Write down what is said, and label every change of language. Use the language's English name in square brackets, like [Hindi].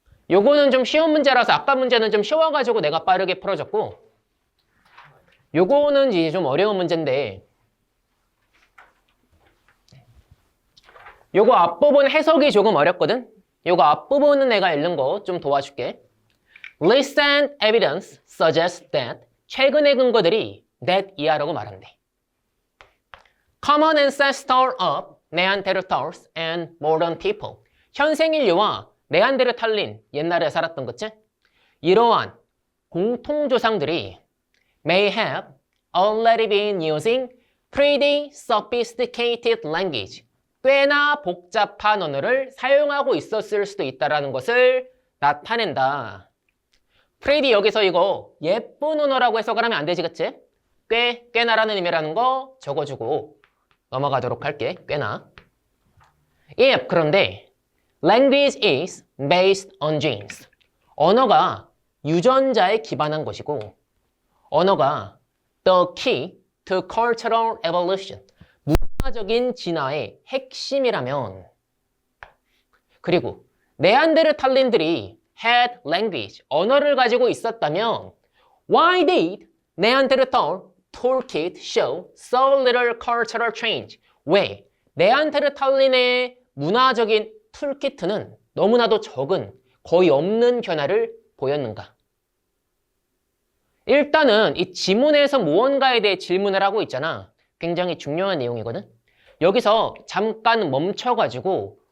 [Korean] 요거는 좀 쉬운 문제라서 아까 문제는 좀 쉬워가지고 내가 빠르게 풀어줬고 요거는 이제 좀 어려운 문제인데 요거 앞부분 해석이 조금 어렵거든? 요거 앞부분은 내가 읽는 거 좀 도와줄게. [English] Recent evidence suggests that [Korean] 최근의 근거들이 [English] that [Korean] 이하라고 말한대. [English] Common ancestor of Neanderthals and modern people. [Korean] 현생 인류와 네안데르탈린, 옛날에 살았던 거지? 이러한 공통조상들이 [English] may have already been using pretty sophisticated language. [Korean] 꽤나 복잡한 언어를 사용하고 있었을 수도 있다는 것을 나타낸다. pretty 여기서 이거 예쁜 언어라고 해석을 하면 안 되지, 그치? 꽤나라는 의미라는 거 적어주고 넘어가도록 할게. 꽤나. [English] if 그런데 language is based on genes. [Korean] 언어가 유전자에 기반한 것이고 언어가 [English] the key to cultural evolution. [Korean] 문화적인 진화의 핵심이라면 그리고 네안데르탈린들이 [English] had language, [Korean] 언어를 가지고 있었다면 [English] why did Neanderthal toolkit show so little cultural change? [Korean] 왜 네안데르탈린의 문화적인 툴키트는 너무나도 적은, 거의 없는 변화를 보였는가? 일단은 이 지문에서 무언가에 대해 질문을 하고 있잖아. 굉장히 중요한 내용이거든. 여기서 잠깐 멈춰가지고